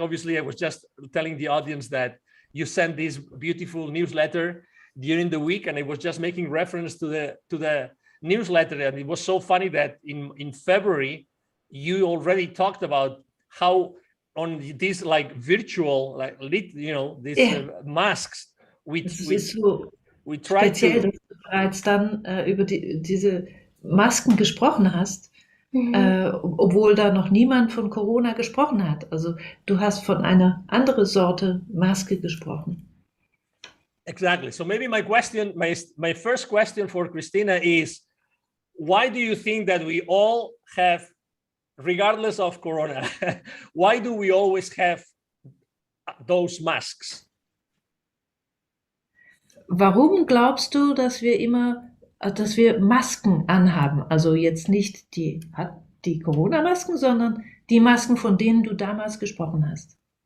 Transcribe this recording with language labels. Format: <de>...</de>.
<en>Obviously, I was just telling the audience that you sent this beautiful newsletter during the week, and I was just making reference to the newsletter, and it was so funny that in February you already talked about how on these like virtual, like these masks.</en> <de>Es ist so</de> <en>We try</en> <de>speziell,</de> <en>to.</en> <de>dass du bereits dann über diese Masken gesprochen hast, obwohl da noch niemand von Corona gesprochen hat. Also du hast von einer anderen Sorte Maske gesprochen.</de> <en>Exactly. So maybe my first question for Christina is, why do you think that we all have, regardless of Corona, why do we always have those masks?</en> <de>Warum glaubst du, dass wir Masken anhaben? Also jetzt nicht die Corona-Masken, sondern die Masken, von denen du damals gesprochen hast.</de>